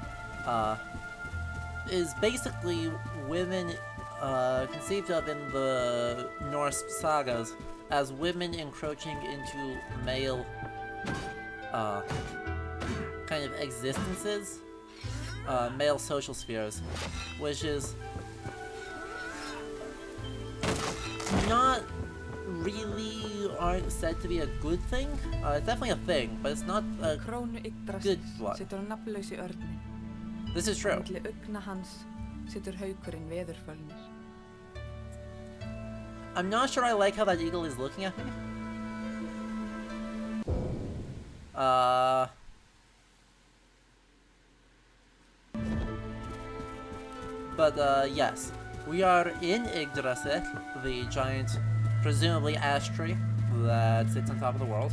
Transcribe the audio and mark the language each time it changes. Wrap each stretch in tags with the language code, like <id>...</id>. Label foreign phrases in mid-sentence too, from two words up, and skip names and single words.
<en>is basically women conceived of in the Norse sagas as women encroaching into male kind of existences, male social spheres, which is not really said to be a good thing. It's definitely a thing, but it's not a</en> <is>Krónu</is> <en>good</en> <is>Yggdrasils</is> <en>one.</en> <is>situr á nafnlausi örninn.</is> <en>This is true.</en> <is>Milli augna hans situr haukurinn veðurfölnir.</is> <en>I'm not sure I like how that eagle is looking at me. But yes, we are in Yggdrasil, the giant, presumably ash tree that sits on top of the world.</en>